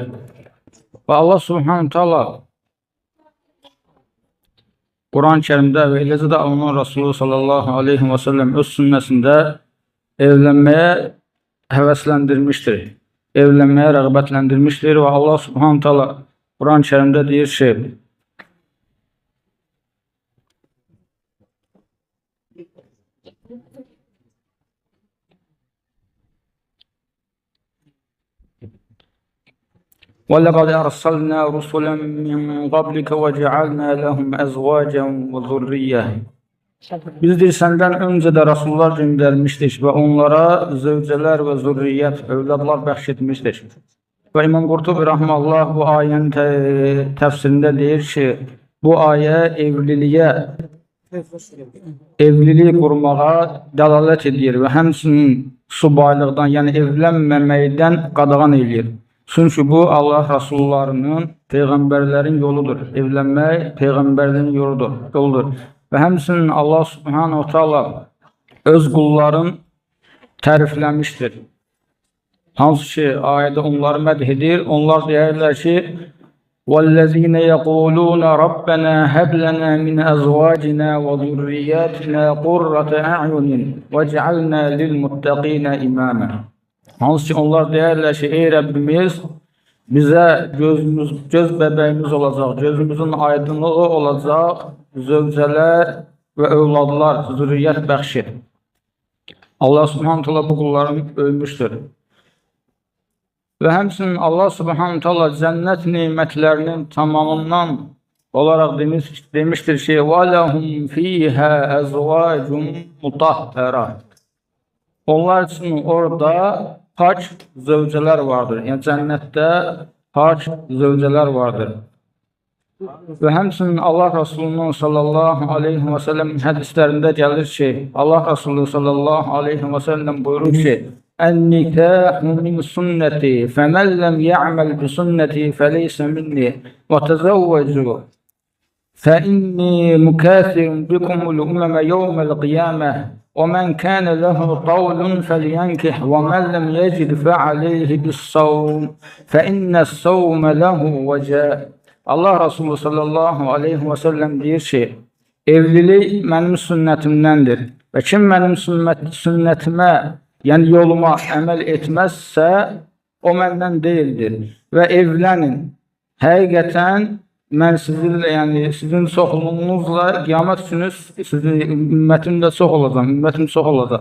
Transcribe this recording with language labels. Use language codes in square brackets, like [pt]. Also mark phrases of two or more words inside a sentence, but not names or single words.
[az] Və Allah [ar] سبحانه وتعالى [az] Quran-ı Kərimdə və eləcə də onun Resulü [ar] صلى الله عليه وسلم [az] öz sünnəsində evlənməyə həvəsləndirmişdir. Evlənməyə rəğbətləndirmişdir və Allah [ar] سبحانه وتعالى [az] Quran-ı Kərimdə deyir ki, [ar] وَلَقَدْ أَرْسَلْنَا رُسُلًا مِنْ قَبْلِكَ وَجَعَلْنَا لَهُمْ أَزْوَاجًا وَذُرِّيَّةً [az] Bizdir səndən öncə də Rasullar göndərmişdik və onlara zövcələr və zürriyyət, övladlar bəxş etmişdik. Və İmam Qurtubi rahmanullah bu ayənin təfsirində deyir ki, bu ayə evliliyi qurmağa dəlalət edir və həmçinin subaylıqdan, yəni evlənməməkdən qadağan edir. Çünki bu Allah Rasullarının, Peyğəmbərlərin yoludur. Evlənmək Peyğəmbərlərin yoludur. Və həmçinin Allah [ar] سبحانه وتعالى [az] öz qulların tərifləmişdir. Hansı ki ayədə onları mədh edir. Onlar deyirlər ki, [ar] وَالَّذِينَ يَقُولُونَ رَبَّنَا هَبْ لَنَا مِنْ أَزْوَاجِنَا وَذُرِّيَّاتِنَا قُرَّةَ أَعْيُنٍ وَاجْعَلْنَا لِلْمُتَّقِينَ إِمَامًا [az] Hansı ki onlar deyərlər ki, ey Rəbbimiz, bizə göz bəbəyimiz olacaq, gözümüzün aydınlığı olacaq, zövcələr və övladlar, zürriyyət bəxş et. Allah [ar] سبحانه وتعالى [az] bu qullarını övmüşdür. Və həmçinin Allah [ar] سبحانه وتعالى [az] cənnət nemətlərinin tamamından olaraq demişdir ki, [ar] وَلَهُمْ فِيهَا أَزْوَاجٌ مُطَهَّرَةٌ [az] Onlar üçün orada pak zövcələr vardır. Yəni cənnətdə pak zövcələr vardır. Və həmçinin Allah Resulü'nün [ar] صلى الله عليه وسلم [az] hədislərində gəlir ki, Allah Resulü [ar] صلى الله عليه وسلم [az] buyurur ki, [ar] "النكاح من سنتي فمن لم يعمل بسنتي فليس مني وتزوجوا فإني مكاثر بكم الأمم يوم القيامة." وَمَنْ كَانَ لَهُ طَوْلٌ فَلْيَنْكِحْ وَمَنْ لَمْ يَجِدْ فَعَلَيْهِ بِالصَّوْمِ فَإِنَّ الصَّوْمَ لَهُ وَجَاءٌ [az] Allah Resulü [ar] صلى الله عليه وسلم [az] deyir ki, evlilik mənim sünnətimdəndir və kim mənim sünnətimə, yəni yoluma əməl etməzsə, o məndən deyildir və evlənin. Həqiqətən mən sizinlə, yəni sizin çoxluğunuzla qiyamət günü ümmətim də çox olacaq, ümmətim çox olacaq.